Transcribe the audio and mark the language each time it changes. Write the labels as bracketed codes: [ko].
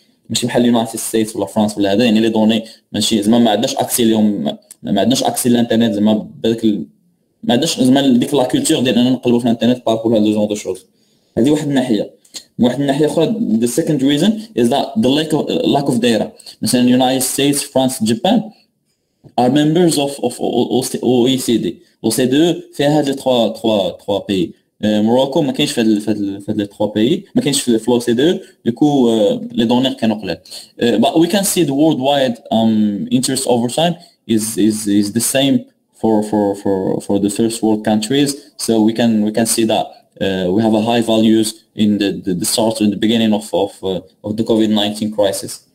[ar] ماشي بحال اليونايتد ستيتس ولا فرنسا ولا هذا، يعني لي دوني ماشي زعما ما عندناش اكسي لهم، ما عندناش اكسي للانترنت زعما بداك ما عندناش زعما ديك لا كولتور ديال اننا نقلبوا في الانترنت باركول هاد لو جون دو شوز. هذه واحد الناحيه. واحد الناحيه اخرى [en] the second reason is that the lack of data. مثلا United States, France, Japan are members of OECD. [ar] OCDE فيها هاد 3 بي. موراكو ما كاينش في هاد 3 بي، ما كاينش في OECD. دوكو لي دوني كانوا قلال. [en] But we can see the worldwide interest over time is the same for the first world countries. So we can see that we have a high values in the start and the beginning of the COVID-19 crisis.